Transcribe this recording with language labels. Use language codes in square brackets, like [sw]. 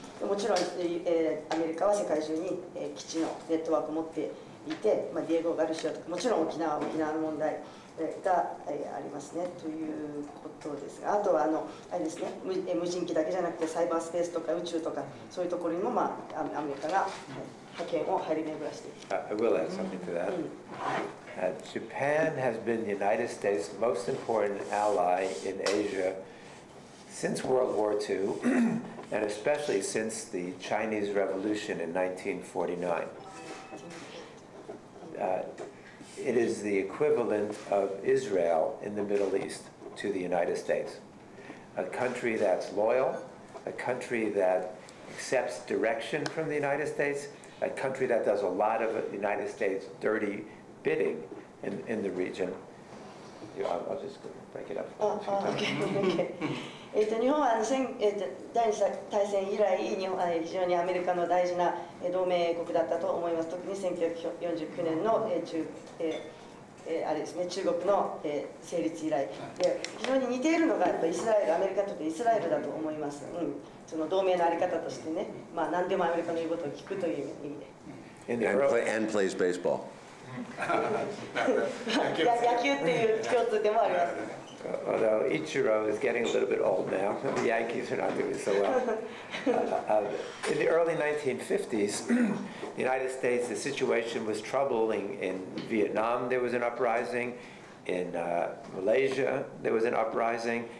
[ja] もちろんアメリカは世界中に基地のネットワークを持っていて、ディエゴ・ガルシアとかもちろん沖縄の問題がありますねということですが、あとはあれですね、無人機だけじゃなくてサイバースペースとか宇宙とかそういうところにもアメリカが派遣を張り巡らしている。 [en] I will add something to that. Japan has been the United States' most important ally in Asia since World War II, and especially since the Chinese Revolution in 1949. It is the equivalent of Israel in the Middle East to the United States. a country that's loyal, a country that accepts direction from the United States, a country that does a lot of the United States dirty bidding in the region. I'll just break it up. Okay. [ja] 日本は第二次大戦以来、日本は非常にアメリカの大事な同盟国だったと思います。特に1949年のあれですね、中国の成立以来で、非常に似ているのがやっぱイスラエル、アメリカにとってイスラエルだと思います。その同盟のあり方としてね、まあ何でもアメリカの言うことを聞くという意味で。 [en] And plays baseball. [ja] 野球っていう共通点もあります。 [en] Although Ichiro is getting a little bit old now, the Yankees are not doing so well. In the early 1950s, the United States, the situation was troubling. In Vietnam, there was an uprising. In Malaysia, there was an uprising.